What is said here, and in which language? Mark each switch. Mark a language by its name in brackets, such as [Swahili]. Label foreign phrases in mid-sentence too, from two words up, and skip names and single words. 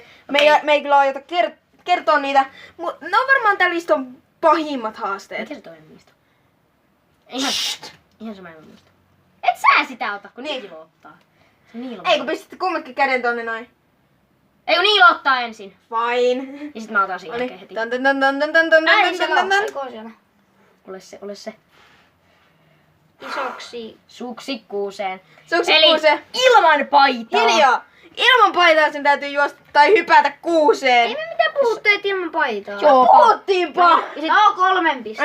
[Finnish] Me ei kyllä aiota kertoa niitä, mutta ne on varmaan tämän listan pahimmat haasteet. Mikä se toinen niistä? Ihan sama en muista. Et sä sitä ota, kun niikin voi ottaa. Se Niilo. Ei kun pistätte kummatkin käden tonne noin. Ei kun Niilo ottaa ensin. Fine. Ja sit mä otan sen jälkeen heti. Tan tan tan tan tan tan tan Ai, tan tan tan. Ole se. Isoksi. Suksikkuuseen. Suksikuuseen. Ilman paitaa. Hiljaa. Ilman paitaa sen täytyy juosta tai hypätä kuuseen. Ei me mitään puhuttu, et ilman paitaa. Joo. Puhuttiinpa. Tää on 3 pistettä.